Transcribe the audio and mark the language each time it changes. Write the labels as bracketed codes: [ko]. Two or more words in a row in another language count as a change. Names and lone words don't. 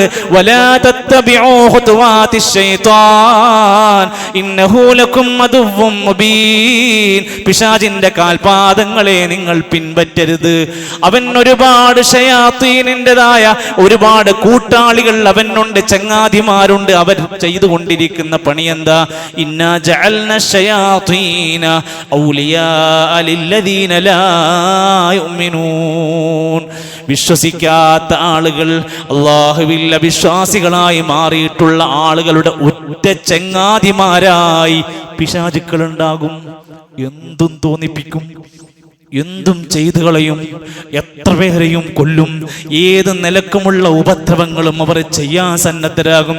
[ar] ولا تتبعوا خطوات الشيطان إنه لكم عدو مبين, [ml] പിശാചിന്റെ കാൽപാദങ്ങളെ നിങ്ങൾ പിൻപറ്റരുത്. അവൻ ഒരുപാട് ശയാത്തീനിൻ്റെതായ ഒരുപാട് കൂട്ടാളികൾ അവനുണ്ട്, ചങ്ങാതിമാരുണ്ട്. അവർ ചെയ്തുകൊണ്ടിരിക്കുന്ന പണി എന്താ? [ar] إنا جعلنا الشياطين أولياء للذين لا يؤمنون, [ml] വിശ്വസിക്കാത്ത ആളുകൾ അല്ലാഹുവിൽ അവിശ്വാസികളായി മാറിയിട്ടുള്ള ആളുകളുടെ ഉറ്റ ചങ്ങാതിമാരായി പിശാചുക്കൾ ഉണ്ടാകും. എന്തും തോന്നിപ്പിക്കും, എന്തും ചെയ്തു കളയും, എത്ര പേരെയും കൊല്ലും, ഏത് നിലക്കുമുള്ള ഉപദ്രവങ്ങളും അവർ ചെയ്യാൻ സന്നദ്ധരാകും.